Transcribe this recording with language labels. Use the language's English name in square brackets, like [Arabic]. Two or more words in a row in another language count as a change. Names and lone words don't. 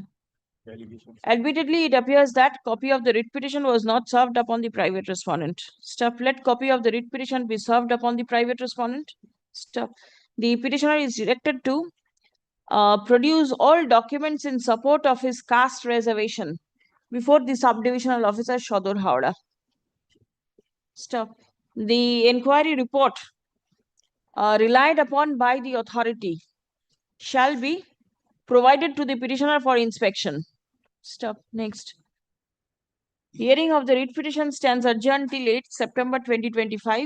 [English] Admittedly, it appears that copy of the writ petition was not served upon the private respondent. Step. Let copy of the writ petition be served upon the private respondent. Step. The petitioner is directed to produce all documents in support of his caste reservation before the subdivisional officer Shodor Howrah. Step. The inquiry report relied upon by the authority shall be provided to the petitioner for inspection. Step. Next. Hearing of the writ petition stands adjourned till 8 September 2025.